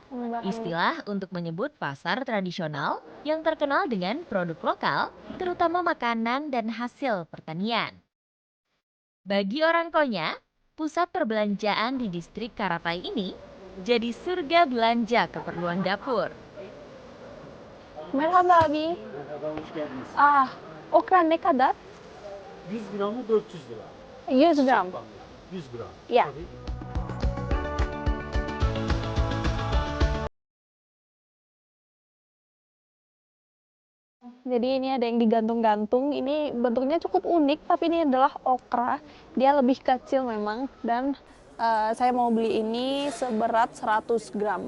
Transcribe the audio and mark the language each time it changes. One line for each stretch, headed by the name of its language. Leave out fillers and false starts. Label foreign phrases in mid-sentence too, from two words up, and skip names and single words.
Indonesian: Istilah untuk menyebut pasar tradisional yang terkenal dengan produk lokal, terutama makanan dan hasil pertanian. Bagi orang Konya, pusat perbelanjaan di distrik Karatay ini jadi surga belanja keperluan dapur.
Turkish: Merhaba abi. Okra ne kadar? 100 gramı 400 lira. 100 gram. 100 gram. Ya.
Indonesian: Jadi ini ada yang digantung-gantung. Ini bentuknya cukup unik, tapi ini adalah okra. Dia lebih kecil memang, dan saya mau beli ini seberat 100 gram.